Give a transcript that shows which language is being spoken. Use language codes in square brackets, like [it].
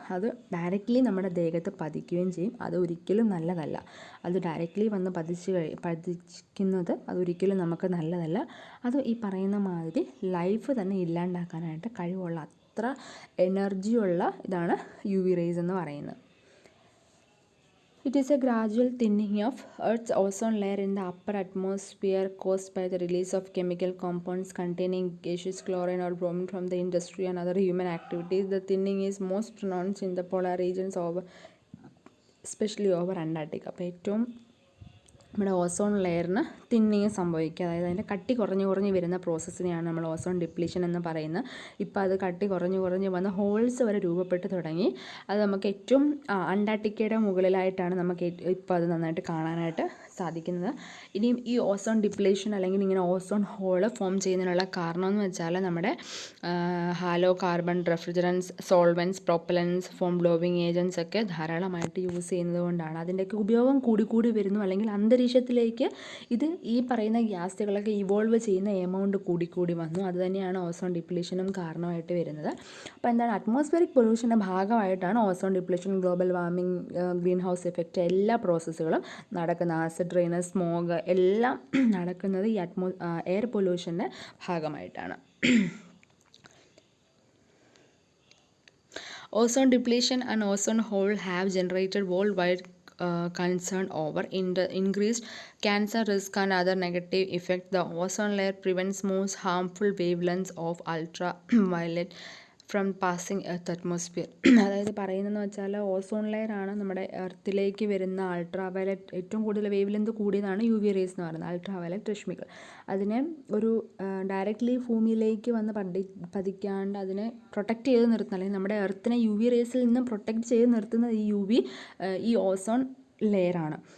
[ml] അത് ഡയറക്റ്റ്ലി നമ്മുടെ ദേഹത്ത് പതിക്കുകയും ചെയ്യും. അത് ഒരിക്കലും നല്ലതല്ല. അത് ഡയറക്റ്റ്ലി വന്ന് പതിക്കുന്നത് അതൊരിക്കലും നമുക്ക് നല്ലതല്ല. അത് ഈ പറയുന്ന മാതിരി ലൈഫ് തന്നെ ഇല്ലാണ്ടാക്കാനായിട്ട് കഴിവുള്ള അത്ര എനർജിയുള്ള ഇതാണ് UV റേസ് എന്ന് പറയുന്നത്. [en] It is a gradual thinning of Earth's ozone layer in the upper atmosphere caused by the release of chemical compounds containing gaseous chlorine or bromine from the industry and other human activities. The thinning is most pronounced in the polar regions, especially over Antarctica. [ml] അപ്പോൾ ഏറ്റവും നമ്മുടെ ozone ലെയറിന് thinning സംഭവിക്കുക, അതായത് അതിൻ്റെ കട്ടി കുറഞ്ഞ് വരുന്ന പ്രോസസ്സിനെയാണ് നമ്മൾ ഓസോൺ ഡിപ്ലീഷൻ എന്ന് പറയുന്നത്. ഇപ്പോൾ അത് കട്ടി കുറഞ്ഞ് വന്ന് ഹോൾസ് വരെ രൂപപ്പെട്ട് തുടങ്ങി. അത് നമുക്ക് ഏറ്റവും അന്റാർട്ടിക്കയുടെ മുകളിലായിട്ടാണ് നമുക്ക് ഇപ്പോൾ അത് നന്നായിട്ട് കാണാനായിട്ട് സാധിക്കുന്നത്. ഇനിയും ഈ ഓസോൺ ഡിപ്ലീഷൻ അല്ലെങ്കിൽ ഇങ്ങനെ ഓസോൺ ഹോള് ഫോം ചെയ്യുന്നതിനുള്ള കാരണം എന്ന് വെച്ചാൽ നമ്മുടെ hello carbon refrigerants, solvents, propellants, form blowing agents ഒക്കെ ധാരാളമായിട്ട് യൂസ് ചെയ്യുന്നത് കൊണ്ടാണ്. അതിൻ്റെയൊക്കെ ഉപയോഗം കൂടി വരുന്നു. അല്ലെങ്കിൽ അന്തരീക്ഷത്തിലേക്ക് ഇത് ഈ പറയുന്ന ഗ്യാസുകളൊക്കെ ഇവോൾവ് ചെയ്യുന്ന എമൗണ്ട് കൂടി വന്നു. അതുതന്നെയാണ് ഓസോൺ ഡിപ്ലീഷനും കാരണമായിട്ട് വരുന്നത്. അപ്പോൾ എന്താണ്, അറ്റ്മോസ്ഫിയറിക് പൊല്യൂഷൻ്റെ ഭാഗമായിട്ടാണ് ozone depletion, global warming, green house effect എല്ലാ പ്രോസസ്സുകളും നടക്കുന്ന. ആസിഡ് റെയിൻ, സ്മോഗ് എല്ലാം നടക്കുന്നത് ഈ എയർ പൊല്യൂഷൻ്റെ ഭാഗമായിട്ടാണ്. [en] Ozone depletion and ozone hole have generated worldwide concern over increased cancer risk and other negative effects. The ozone layer prevents most harmful wavelengths of ultraviolet from passing earth atmosphere. [ml] അതായത് പറയുന്നതെന്ന് വെച്ചാൽ ozone ലെയറാണ് നമ്മുടെ എർത്തിലേക്ക് വരുന്ന ultraviolet, ഏറ്റവും കൂടുതൽ wave length കൂടിയതാണ് UV raise എന്ന് പറയുന്നത്, അൾട്രാവയലറ്റ് രശ്മികൾ. അതിനെ ഒരു ഡയറക്റ്റ്ലി ഭൂമിയിലേക്ക് വന്ന് പതിക്കാണ്ട് അതിനെ പ്രൊട്ടക്റ്റ് ചെയ്ത് നിർത്തുന്ന, അല്ലെങ്കിൽ നമ്മുടെ എർത്തിനെ UV റേസിൽ നിന്ന് പ്രൊട്ടക്റ്റ് ചെയ്ത് നിർത്തുന്നത് ഈ ഓസോൺ ലെയറാണ്.